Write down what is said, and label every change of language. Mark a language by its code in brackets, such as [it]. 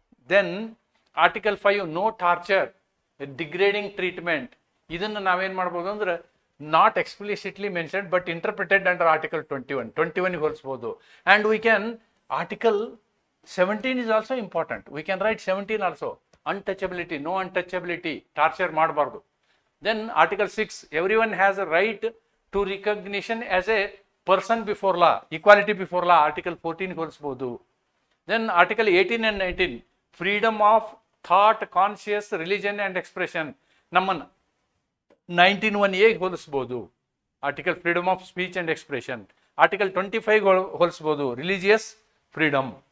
[en] then article 5 no torture, degrading treatment, [kn] ಇದನ್ನು ನಾವೇನು ಮಾಡ್ಬೋದು ಅಂದರೆ [en] not explicitly mentioned but interpreted under article 21ಗೆ [kn] ಹೋಲಿಸ್ಬೋದು. [en] And we can, article 17 is also important. We can write 17 also. Untouchability, no untouchability, [kn] torture ಮಾಡಬಾರ್ದು. [en] then article 6 everyone has a right to recognition as a person before law, equality before law, article 14 [kn] ಹೋಲಿಸ್ಬೋದು. [en] then article 18 and 19 freedom of thought, conscience, religion and expression, [kn] ನಮ್ಮನ್ನು 19(1)A ಹೋಲಿಸ್ಬೋದು. [en] Article freedom of speech and expression. Article 25 [kn] ಹೋಲಿಸ್ಬೋದು, [en] Religious freedom.